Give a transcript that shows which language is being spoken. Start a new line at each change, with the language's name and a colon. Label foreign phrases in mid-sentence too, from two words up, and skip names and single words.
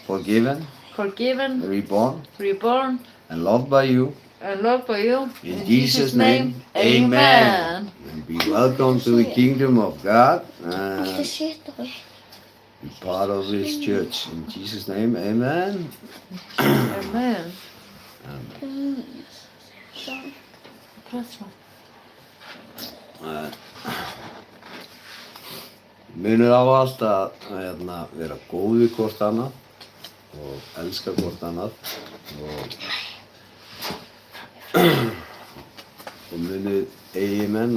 English: forgiven, forgiven, reborn, reborn, and loved by you. and loved by you. In Jesus' name, amen. And be welcome to the kingdom of God and be part of this church. In Jesus' name, amen. Amen.
Icelandic: Munið á allt að vera góð við hvort annað og elska hvort annað og munið eigi menn